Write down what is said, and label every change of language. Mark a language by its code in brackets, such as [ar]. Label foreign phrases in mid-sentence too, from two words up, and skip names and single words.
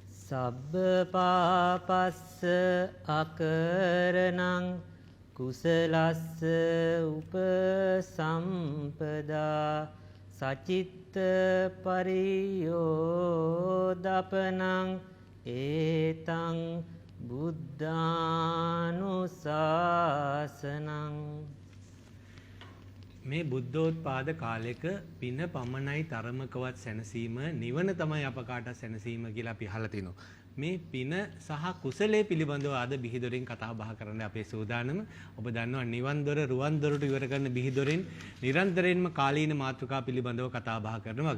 [pi] සබ්බ පාපස්ස අකරණං කුසලස්ස උපසම්පදා සචිත්ත පරියෝදපනං ඒතං බුද්ධානුශාසනං. [si] මේ බුද්ධෝත්පාද කාලයක පින පමණයි තරමකවත් සැනසීම නිවන තමයි අප කාට සැනසීම කියලා අපි අහලා තිනවා. මේ පින සහ කුසලයේ පිළිබඳව අද බිහිදොරින් කතා බහ කරන්න අපේ සූදානම. ඔබ දන්නවා නිවන් දොර රුවන් දොරට ඉවර කරන බිහිදොරින් නිරන්තරයෙන්ම කාලීන මාතෘකා පිළිබඳව කතා බහ කරන වග.